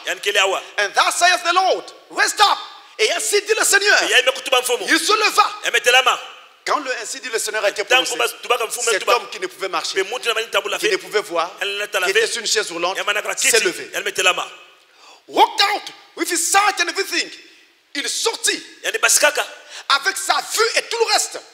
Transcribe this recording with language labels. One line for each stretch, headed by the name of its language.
English: And thus saith the Lord, rest up.
French: Et ainsi dit le Seigneur. Il se leva. Quand le ainsi dit le Seigneur a été prononcé, cet homme qui ne pouvait marcher, qui ne pouvait voir, qui était sur une chaise roulante, s'est levé.
English: Walked out with his sight and everything.
French: Il sortit avec sa vue et tout le reste.